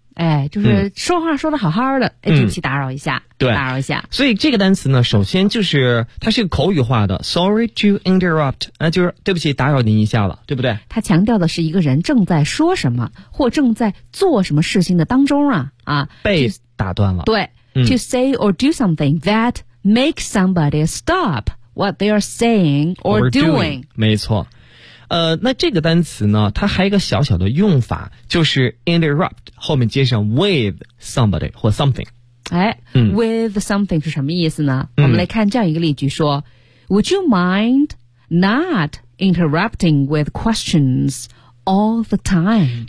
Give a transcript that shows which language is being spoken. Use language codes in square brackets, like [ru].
[zh] 哎，就是说话说得好好的，对不起，打扰一下，对，打扰一下。所以这个单词呢，首先就是它是个口语化的 ， [en] sorry to interrupt， [zh] 就是对不起，打扰您一下了，对不对？它强调的是一个人正在说什么或正在做什么事情的当中啊，被打断了。对、， [en] to say or do something that makes somebody stop what they are saying or doing， [zh] 没错。那这个单词呢，它还有一个小小的用法，就是 interrupt 后面接上 with somebody 或 something。哎，with something 是什么意思呢？我们来看这样一个例句，说 [en] ，Would you mind not interrupting with questions all the time？